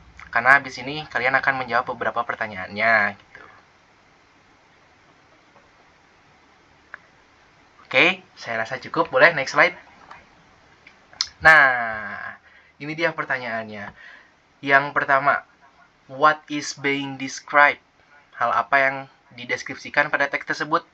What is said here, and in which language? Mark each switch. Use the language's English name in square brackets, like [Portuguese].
[Indonesian] Karena habis ini kalian akan menjawab beberapa pertanyaannya gitu. Oke, saya rasa cukup. Boleh next slide. Nah, ini dia pertanyaannya. Yang pertama, [English] what is being described? [Indonesian] Hal apa yang dideskripsikan pada teks tersebut?